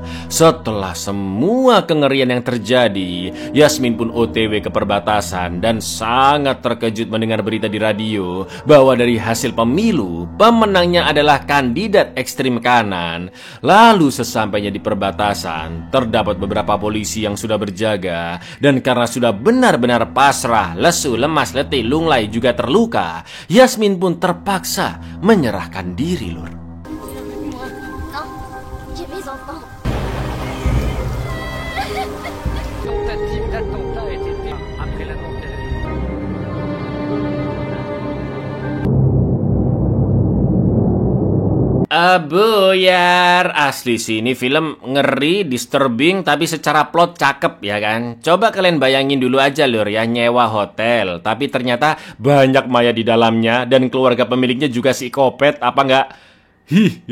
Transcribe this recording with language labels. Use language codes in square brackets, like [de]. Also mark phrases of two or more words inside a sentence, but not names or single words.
[id] Setelah semua kengerian yang terjadi, Yasmin pun OTW ke perbatasan dan sangat terkejut mendengar berita di radio bahwa dari hasil pemilu, pemenangnya adalah kandidat ekstrim kanan. Lalu sesampainya di perbatasan, terdapat beberapa polisi yang sudah berjaga dan karena sudah benar-benar pasrah, lesu, lemas, letih, lunglai juga terluka, Yasmin pun terpaksa menyerahkan diri lur. [fr] Non, j'ai mes enfants. Tentative d'attentat a été faite après l'annonce de la [id] Buyar, asli sih ini film ngeri, disturbing, tapi secara plot cakep ya kan. Coba kalian bayangin dulu aja lur ya, nyewa hotel, tapi ternyata banyak mayat di dalamnya dan keluarga pemiliknya juga psikopat, apa enggak?